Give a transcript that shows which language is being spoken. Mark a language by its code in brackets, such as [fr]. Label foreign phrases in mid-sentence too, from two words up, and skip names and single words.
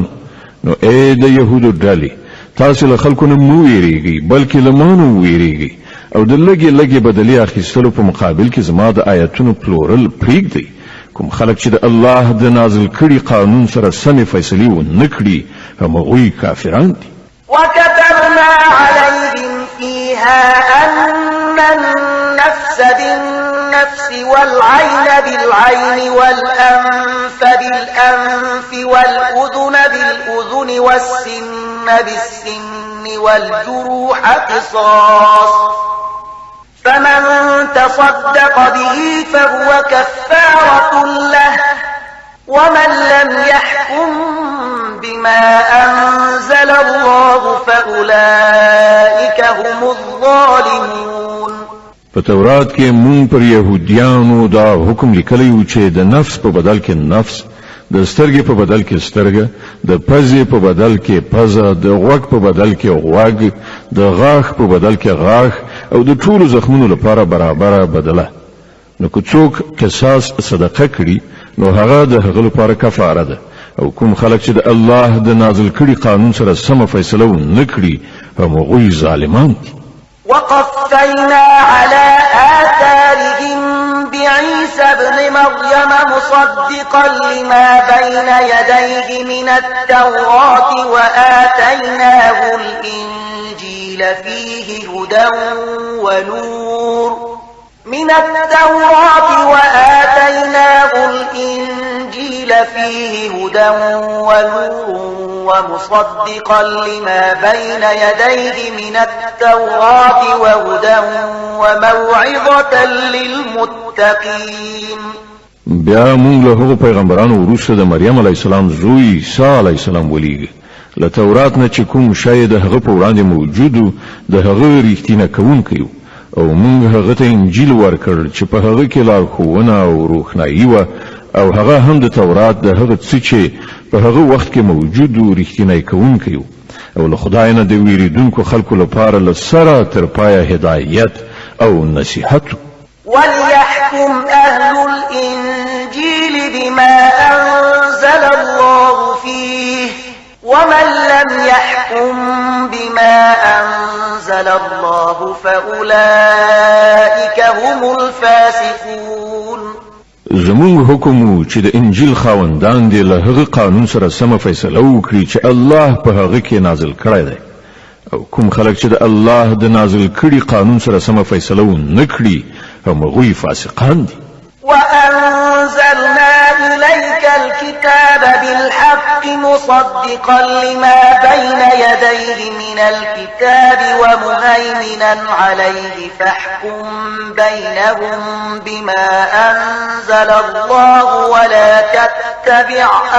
[ps] نو اے د يهودو ډلې، تاسو له خلکو نه مو ویریږئ بلکې له مانو ویریږئ او د لږې بدلې اخیستلو په مقابل کې زما د آیتونو پلورل پرېږدئ. کوم خلک چې د الله د نازل کړي قانون سره سمې فیصلې ونه کړي همغوی کافران دي. [ar] وكتبنا عليهم فيها أن النفس بالنفس والعين بالعين والأنف بالأنف والأذن بالأذن والسن بالسن والجروح قصاص فمن تصدق به فهو كفارة له ومن لم يحكم بما أنزل الله فأولئك هم الظالمون. [ps] په تورات کې مونږ پر يهوديانو دا حکم لیکلی چې د نفس په بدل کې نفس، د سترګې په بدل کې سترګه، د پزې په بدل کې پزه، د غوږ په بدل کې غوږ، د غاښ په بدل کې غاښ، او د ټولو زخمونو لپاره برابره بدله. نو که څوک قصاص صدقه کړي نو هغه د هغه لپاره کفاره ده، او کوم خلک چې د الله د نازل کړي قانون سره سم فیصله ونه کړي هغوی ظالمان دي. [ar] وقفينا على آثارهم بعيسى ابن مريم مصدقا لما بين يديه من التوراة وآتيناه الإنجيل فيه هدى ونور ومصدقا لما بين يديه من التوراة وهدى وموعظة للمتقين. [ps] بیا مونږ له هغو پیغمبرانو وروسته د مریم [ar] علیه السلام [ps] زوی عیسی [ar] علیه السلام [ps] ولیږه. له تورات نه چې کوم شی د هغه په وړاندې موجود د هغه ریښتینه کوونکی او مونږ هغه ته انجیل ورکړ چې په هغه کې لارښوونه او روښنایي وه، او هغه هم د تورات د هغه څه چې په هغه وخت کې موجود و ریښتینی کوونکی و، او له خدای نه د ویریدونکو خلکو لپاره له سره تر پایه هدایت او نصیحت. [ar] وليحكم أهل الإنجيل بما أنزل الله فيه ومن لم يحكم بما أنزل الله فأولئك هم الفاسقون. [ps] زمون حکم چې د انجیل خاوندان دي له هغه قانون سره سم فیصله وکړي چې الله په هغه کې نازل کړی دی، او کوم خلک چې د الله د نازل کړي قانون سره سم فیصله ونه کړي هغوی فاسقان دي. [ar] وأنزلنا إليك الكتاب بالحق مصدقا لما بين يديه من الكتاب ومهيمنا عليه فاحكم بينهم بما أنزل الله ولا تتبع